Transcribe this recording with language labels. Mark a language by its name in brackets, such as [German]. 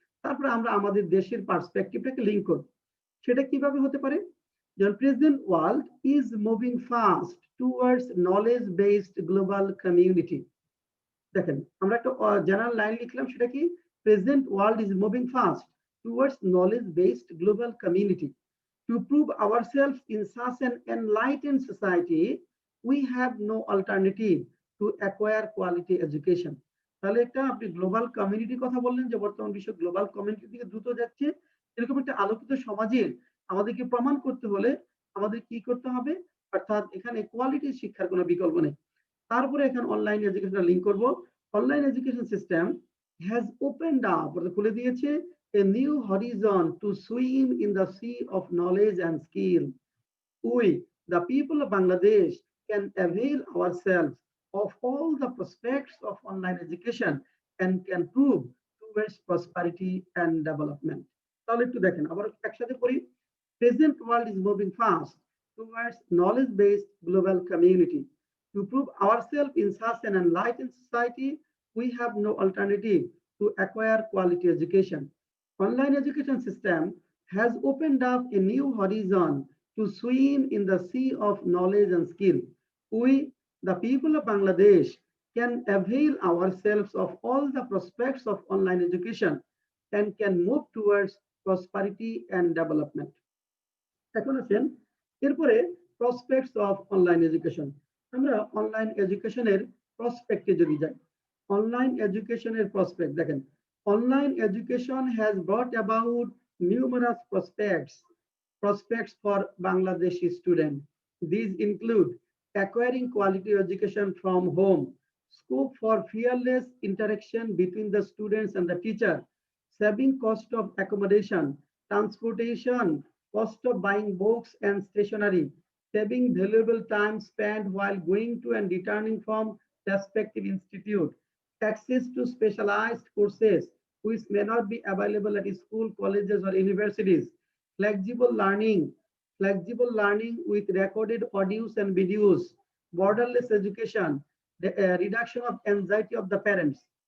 [Bangla] তারপরে আমরা আমাদের দেশের পার্সপেক্টিভটাকে লিংক করব। সেটা কিভাবে হতে পারে? [English] যেমন present world is moving fast towards knowledge based global community. [Bangla] দেখেন আমরা একটা জেনারেল লাইন লিখলাম, সেটা কি? [English] Present world is moving fast towards knowledge based global community. To prove ourselves in such an enlightened society, we have no alternative to acquire quality education. [Bangla] তাহলে একটা আপনি global কমিউনিটির কথা বললেন যে বর্তমান বিশ্ব গ্লোবাল কমিউনিটির দিকে দ্রুত যাচ্ছে। এরকম একটা আলোকিত সমাজে আমাদেরকে প্রমাণ করতে হলে আমাদের কি করতে হবে? অর্থাৎ এখানে কোয়ালিটি শিক্ষার কোনো বিকল্প নেই। তারপরে এখানে অনলাইন এডুকেশন লিংক করব। [English] online education system has opened up, [Bangla] খুলে দিয়েছে [English] a new horizon to swim in the sea of knowledge and skill. We, the people of Bangladesh, can avail ourselves of all the prospects of online education and can prove towards prosperity and development. [Bangla] তাহলে একটু দেখেন আবার একসাথে পড়ি। [English] Present world is moving fast towards knowledge-based global community. To prove ourselves in such an enlightened society, we have no alternative to acquire quality education. Online education system has opened up a new horizon to swim in the sea of knowledge and skill. We, the people of Bangladesh, can avail ourselves of all the prospects of online education and can move towards prosperity and development. [Bangla] এখন আসেন এরপরে prospects of online education. আমরা online এডুকেশনের প্রসপেক্টে যদি যাই, online এডুকেশনের prospect দেখেন, [English] Online education has brought about numerous prospects for Bangladeshi students. These include acquiring quality education from home, scope for fearless interaction between the students and the teacher, saving cost of accommodation, transportation, cost of buying books and stationery, saving valuable time spent while going to and returning from respective institute, access to specialized courses which may not be available at school, colleges, or universities, flexible learning with recorded audios and videos, borderless education, the reduction of anxiety of the parents.